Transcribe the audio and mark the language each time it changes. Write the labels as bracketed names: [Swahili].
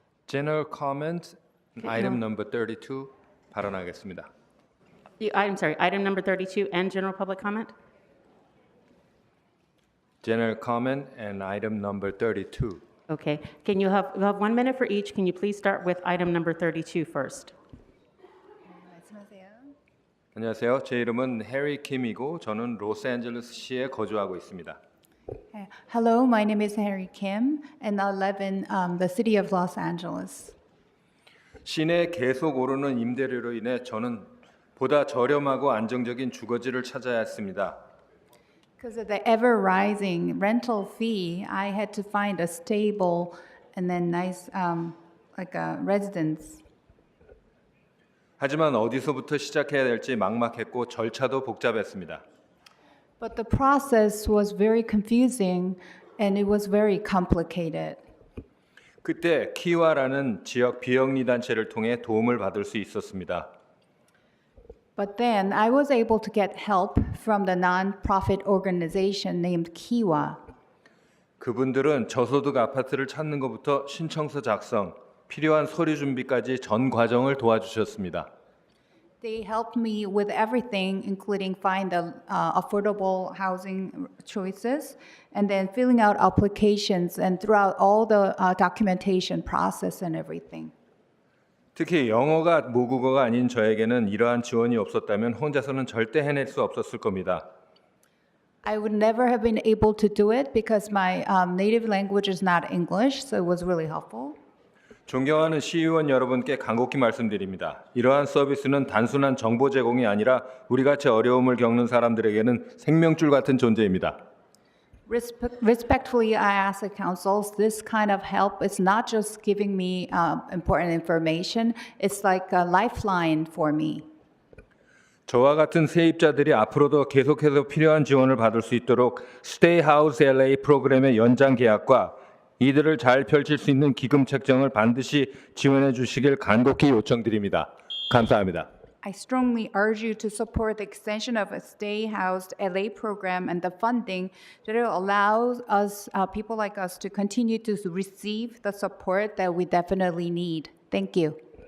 [English] General comment, item number 32 [Korean] 발언하겠습니다. [English] I'm sorry, item number 32 and general public comment? General comment and item number 32. Okay, can you have 1 minute for each. Can you please start with item number 32 first? [Korean] 안녕하세요. 제 이름은 해리 킴이고 저는 로스앤젤레스시에 거주하고 있습니다. [English] Hello, my name is Harry Kim, and I live in the city of Los Angeles. [Korean] 시내 계속 오르는 임대료로 인해 저는 보다 저렴하고 안정적인 주거지를 찾아야 했습니다. [English] Because of the ever-rising rental fee, I had to find a stable and then nice, like a residence. [Korean] 하지만 어디서부터 시작해야 될지 막막했고 절차도 복잡했습니다. [English] But the process was very confusing, and it was very complicated. [Korean] 그때 키와라는 지역 비영리 단체를 통해 도움을 받을 수 있었습니다. [English] But then I was able to get help from the non-profit organization named Kiwa. [Korean] 그분들은 저소득 아파트를 찾는 것부터 신청서 작성, 필요한 서류 준비까지 전 과정을 도와주셨습니다. [English] They helped me with everything, including find the affordable housing choices, and then filling out applications, and throughout all the documentation process and everything. [Korean] 특히 영어가 모국어가 아닌 저에게는 이러한 지원이 없었다면 혼자서는 절대 해낼 수 없었을 겁니다. [English] I would never have been able to do it because my native language is not English, so it was really helpful. [Korean] 존경하는 시의원 여러분께 간곡히 말씀드립니다. 이러한 서비스는 단순한 정보 제공이 아니라 우리같이 어려움을 겪는 사람들에게는 생명줄 같은 존재입니다. [English] Respectfully, I ask the councils, this kind of help is not just giving me important information, it's like a lifeline for me. [Korean] 저와 같은 세입자들이 앞으로도 계속해서 필요한 지원을 받을 수 있도록 Stay House LA 프로그램의 연장 계약과 이들을 잘 펼칠 수 있는 기금 책정을 반드시 지원해 주시길 간곡히 요청드립니다. 감사합니다. [English] I strongly urge you to support the extension of a stay-housed LA program and the funding that will allow us, people like us, to continue to receive the support that we definitely need. Thank you.